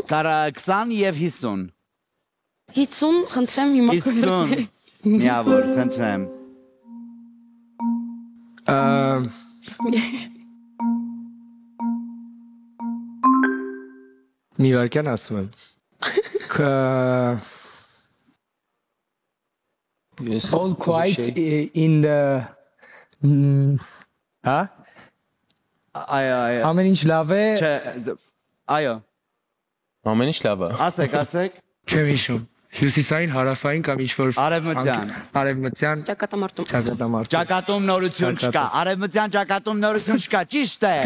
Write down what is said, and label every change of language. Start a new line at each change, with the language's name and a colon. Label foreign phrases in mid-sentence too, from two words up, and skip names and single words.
Armenian: 20 և 50 50 խնդրեմ հիմա 50 միավոր, խնդրեմ Մի վարքյան ասում եմ
English: All quiet in the
Armenian: Հա? Այո Ամեն ինչ լավ է Չէ, այո Ամեն ինչ լավ է։ Ասեք Չեմ հիշում Հյուսիսային, հարավային կամ ինչ-որ Արևմտյան Արևմտյան Ճակատամարտում Ճակատամարտ Ճակատում նորություն չկա Արևմտյան ճակատում նորություն չկա Ճիշտ է